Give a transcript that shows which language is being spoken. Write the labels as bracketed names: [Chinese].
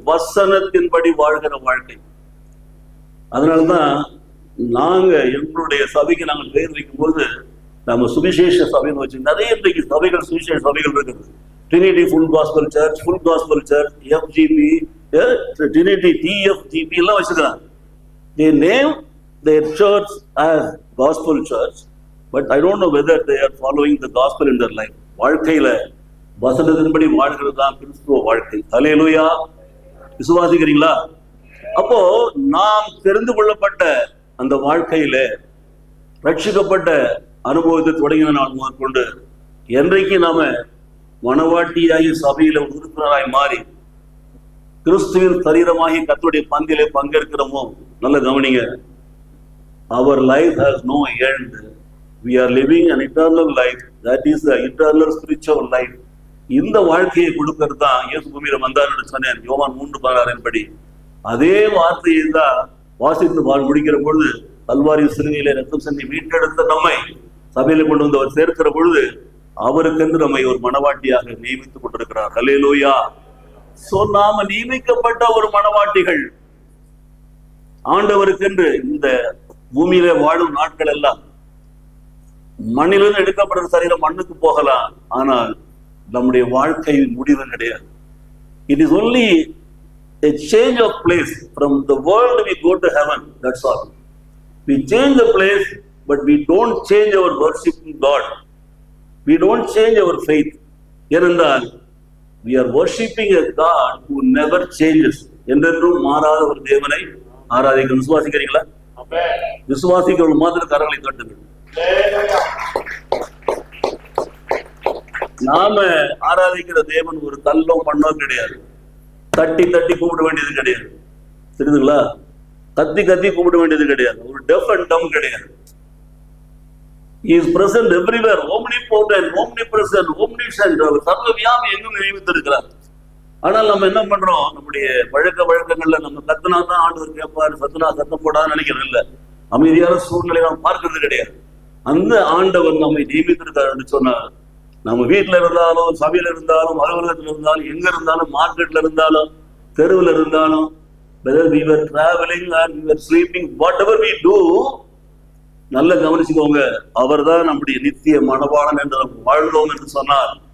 [Tamil] வசனத்தின்படி வாழ்கிற வாழ்க்கை. அதனாலதான் நாங்க எங்களுடைய சபைக்கு நாங்கள் பெயர் வைக்கும் போது நம்ம சுவிசேஷ சபைன்னு வச்சு நிறைய இன்றைக்கு சபைகள், சுவிசேஷ சபைகள் இருக்குது. Trinity full gospel search, full gospel search, FGP, Trinity TFGP எல்லாம் வச்சுக்கிறாங்க. [English] They name their church as gospel church, but I don't know whether they are following the gospel in their life. [Tamil] வாழ்க்கையில வசனத்தின்படி வாழ்கிறது தான் கிறிஸ்துவ வாழ்க்கை. ஹல்லேலூயா. விசுவாசிக்கிறீங்களா? அப்போ நாம் தெரிந்து கொள்ளப்பட்ட அந்த வாழ்க்கையில ரட்சிக்கப்பட்ட அனுபவத்தை தொடங்கின நாள் முதற்கொண்டு என்றைக்கு நாம மனவாட்டியாகி சபையில உறுப்பினராய் மாறி கிறிஸ்துவின் சரீரமாகி கர்த்தருடைய பந்தியிலே பங்கேற்கிறோமோ, நல்ல கவனிங்க, [English] அவர் life has no end. We are living an eternal life. That is the eternal spiritual life. [Tamil] இந்த வாழ்க்கையை கொடுக்கிறது தான் இயேசு பூமியில வந்தார்னு சொன்னேன், யோவான் 3:16 படி. அதே வார்த்தையை தான் வாசித்து முடிக்கிற பொழுது, கல்வாரி சிலுவையிலே ரத்தம் சிந்தி மீட்டெடுத்த நம்மை சபையில கொண்டு வந்து அவர் சேர்க்கிற பொழுது அவருக்கென்று நம்மை ஒரு மனவாட்டியாக நியமித்துக் கொண்டிருக்கிறார். அல்லேலூயா. சோ நாம நியமிக்கப்பட்ட ஒரு மனவாட்டிகள். ஆண்டவருக்கென்று இந்த பூமியில வாழும் நாட்கள் எல்லாம் மண்ணிலிருந்து எடுக்கப்படுற சரீரம் மண்ணுக்கு போகலாம், ஆனால் நம்முடைய வாழ்க்கையின் முடிவு கிடையாது. [English] It is only a change of place. From the world we go to heaven, that's all. We change the place, but we don't change our worshiping God. We don't change our faith. ஏனென்றால் we are worshiping a God who never changes. [Tamil] என்றென்றும் மாறாத ஒரு தேவனை ஆராதிக்க விசுவாசிக்கிறீங்களா? விசுவாசிக்கிறவர்கள் மாத்திரம் கரங்களை தட்டுங்கள். நாம ஆராதிக்கிற தேவன் ஒரு கல்லோ மண்ணோ கிடையாது. தட்டி தட்டி கூப்பிட வேண்டியது கிடையாது, தெரியுதுங்களா? கத்தி கத்தி கூப்பிட வேண்டியது கிடையாது. ஒரு [English] deaf and dumb [Tamil] கிடையாது. [English] He is present everywhere, omnipotent, omnipresent, omniscient. [Tamil] அவர் சர்வவியாபி எங்கும் நியமித்திருக்கிறார். ஆனால் நம்ம என்ன பண்றோம், நம்முடைய வழக்கங்கள்ல நம்ம கத்துனா தான் ஆண்டவர் கேட்பாரு, சத்துனா சத்தம் போடாதுன்னு நினைக்கிறோம். இல்ல, அமைதியான சூழ்நிலை நாம் பார்க்கறது கிடையாது. அந்த ஆண்டவர் நம்மை நியமித்திருக்காரு சொன்னார். நம்ம வீட்டுல இருந்தாலும், சபையில இருந்தாலும், அலுவலகத்துல இருந்தாலும், எங்க இருந்தாலும், மார்க்கெட்ல இருந்தாலும், தெருவில் இருந்தாலும், [English] whether we were traveling or we were sleeping, whatever we do, [Tamil] நல்ல கவனிச்சுக்கோங்க, அவர் தான் நம்முடைய நித்திய மனவாளன் என்று வாழ்ந்தோம் என்று சொன்னார்.